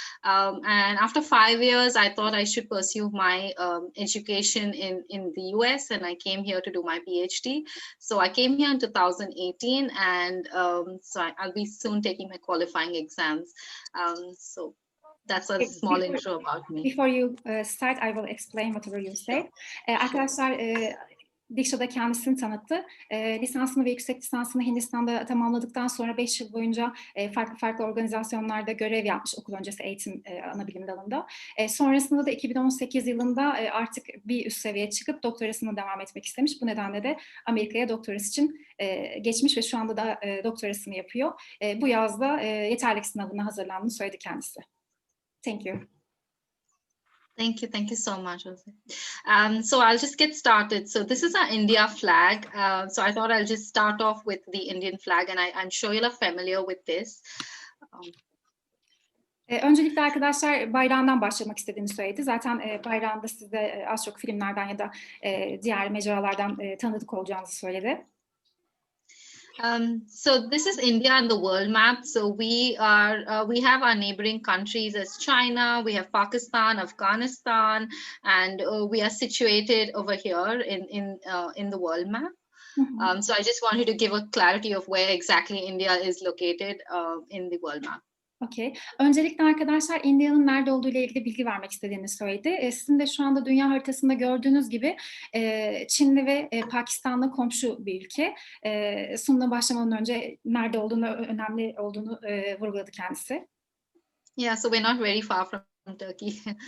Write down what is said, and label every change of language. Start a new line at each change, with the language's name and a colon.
English: And after 5 years, I thought I should pursue my education in the US, and I came here to do my PhD. So I came here in 2018, and so I'll be soon taking my qualifying exams. So that's a small intro about me. Before you start, I will explain whatever you say.
Turkish: Arkadaşlar, Deeksha da kendisini tanıttı. Lisansını ve yüksek lisansını Hindistan'da tamamladıktan sonra 5 yıl boyunca farklı organizasyonlarda görev yapmış okul öncesi eğitim anabilim dalında. Sonrasında da 2018 yılında artık bir üst seviyeye çıkıp doktorasına devam etmek istemiş. Bu nedenle de Amerika'ya doktorası için geçmiş ve şu anda da doktorasını yapıyor. Bu yazda yeterlilik sınavına hazırlandığını söyledi kendisi.
English: Thank you. Thank you so much, Jose. So I'll just get started. So this is our India flag. So I thought I'll just start off with the Indian flag, and I'm sure you're familiar with this.
Turkish: Öncelikle arkadaşlar bayrağından başlamak istediğini söyledi. Zaten bayrağında siz de az çok filmlerden ya da diğer mecralardan tanıdık olacağınızı söyledi.
English: So this is India and the world map. So we have our neighboring countries as China, we have Pakistan, Afghanistan, and we are situated over here in the world map. So I just wanted to give a clarity of where exactly India is located in the world map. Okay.
Turkish: Öncelikle arkadaşlar India'nın nerede olduğu ile ilgili bilgi vermek istediğini söyledi. Sizin de şu anda dünya haritasında gördüğünüz gibi Çinli ve Pakistan'la komşu bir ülke. Sunuma başlamadan önce nerede olduğunu, önemli olduğunu vurguladı kendisi.
English: Yeah, so we're not very far from Turkey.